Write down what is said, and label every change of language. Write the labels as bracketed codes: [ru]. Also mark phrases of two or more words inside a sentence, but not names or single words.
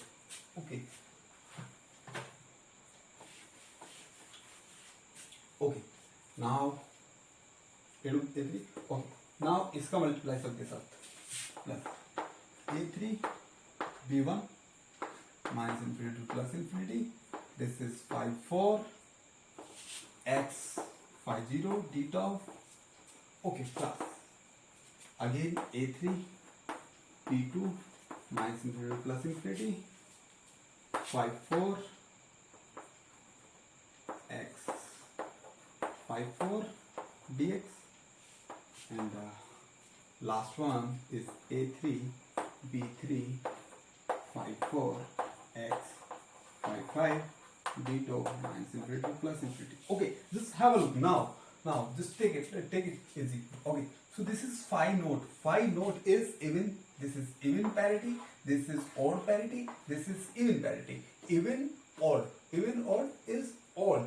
[en] Okay, okay, now A2 A3, okay, now [hi] इसका मल्टीप्लाई सबके [en] साथ, प्लस A3 B1 minus infinity to plus infinity, this is phi 4 x phi 0 d tau, okay, plus again A3 B2 minus infinity to plus infinity, phi 4 x phi 4 dx, and last one is A3 B3 phi 4 x phi 5 d tau minus infinity to plus infinity. Okay, just have a look now. Now just take it easy. Okay, so this is phi naught. Phi naught is even. This is even parity. This is odd parity. This is even parity. Even odd. Even odd is odd.